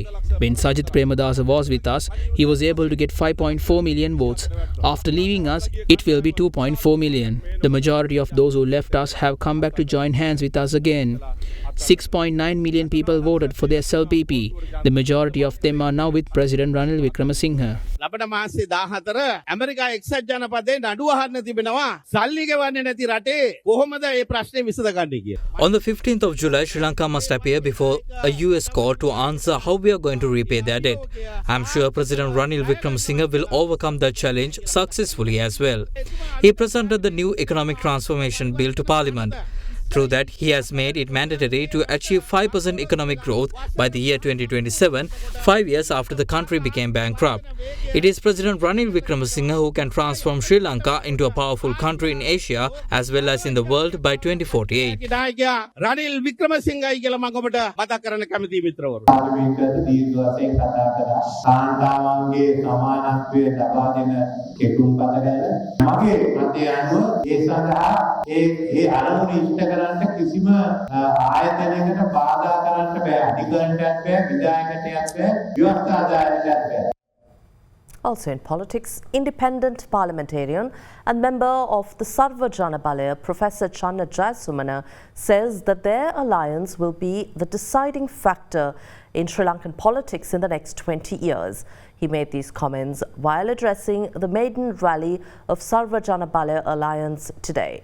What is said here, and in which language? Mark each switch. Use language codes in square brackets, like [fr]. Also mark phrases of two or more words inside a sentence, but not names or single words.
[en] When Sajith Premadasa was with us, he was able to get 5.4 million votes. After leaving us, it will be 2.4 million. The majority of those who left us have come back to join hands with us again. 6.9 million people voted for the SLPP. The majority of them are now with President Ranil Wickremesinghe. [si] ලබන මාසේ 14 ඇමරිකා එක්සත් ජනපදයෙන් නඩුව අහන්න තිබෙනවා සල්ලි ගෙවන්නේ නැති රටේ කොහොමද මේ ප්‍රශ්නේ විසඳගන්නේ කියලා. [en] On the 15th of July, Sri Lanka must appear before a US court to answer how we are going to repay their debt. I'm sure President Ranil Wickremesinghe will overcome that challenge successfully as well. He presented the new economic transformation bill to Parliament. Through that, he has made it mandatory to achieve 5% economic growth by the year 2027, 5 years after the country became bankrupt. It is President Ranil Wickremesinghe who can transform Sri Lanka into a powerful country in Asia as well as in the world by 2048. [si] රනිල් වික්‍රමසිංහයි කියලා මම ඔබට මතක් කරන්න කැමතියි මිත්‍රවරු. පාර්ලිමේන්තුවේ දීර්ඝ වශයෙන් කතා කරා කාන්තාවන්ගේ සමානත්වය ලබා දෙන කෙටුම්පත ගැන මගේ මතය අනුව ඒ සඳහා ඒ අරමුණ ඉෂ්ට කරන්න කිසිම ආයතනයකට බාධා කරන්න බෑ අධිකරණයක් බෑ විධායකටයක් බෑ ව්‍යවස්ථාදායකටයක් බෑ. [en] Also in politics, independent parliamentarian and member of the Sarva Jana Balaya, Professor Channa Jayasumana, says that their alliance will be the deciding factor in Sri Lankan politics in the next 20 years. He made these comments while addressing the maiden rally of Sarva Jana Balaya Alliance today.